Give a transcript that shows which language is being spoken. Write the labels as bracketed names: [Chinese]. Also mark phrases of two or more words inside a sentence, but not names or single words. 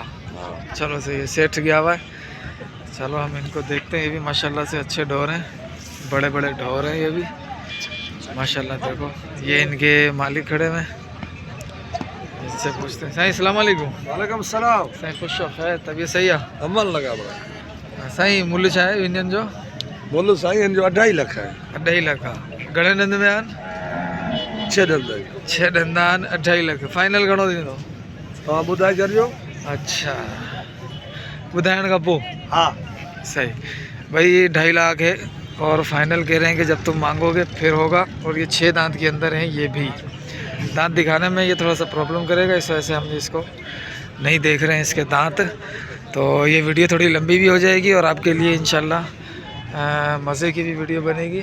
[Hindi] चलो सही है, सेठ गया हुआ है। चलो हम इनको देखते हैं। ये भी माशाल्लाह से अच्छे ढोर हैं, बड़े बड़े ढोर हैं ये भी माशाल्लाह। देखो ये इनके मालिक खड़े हुए हैं, इससे पूछते हैं। [Arabic] साईं السلام عليكم. وعليكم السلام. [Sindhi] साईं खुश हो खैर, तबीयत सही है? अमल लगा बड़ा। साईं मुल्ह छा आहे इंजन जो? बोलो साईं, इन जो 2.5 लाख है। 2.5 लाख आहे। घणे डंद में आहिनि? 6 दंद। 6 डंद आहिनि, 2.5 लाख। फाइनल घणो थींदो? तव्हां ॿुधाए छॾियो। अच्छा, ॿुधाइण खां पोइ? हाँ [Hindi] सही भाई, ये 2.5 लाख है और फाइनल कह रहे हैं कि जब तुम मांगोगे फिर होगा। और ये 6 दांत के अंदर हैं। ये भी दांत दिखाने में ये थोड़ा सा प्रॉब्लम करेगा, इस वजह से हम इसको नहीं देख रहे हैं इसके दांत। तो ये वीडियो थोड़ी लंबी भी हो जाएगी और आपके लिए इंशाल्लाह मज़े की भी वीडियो बनेगी।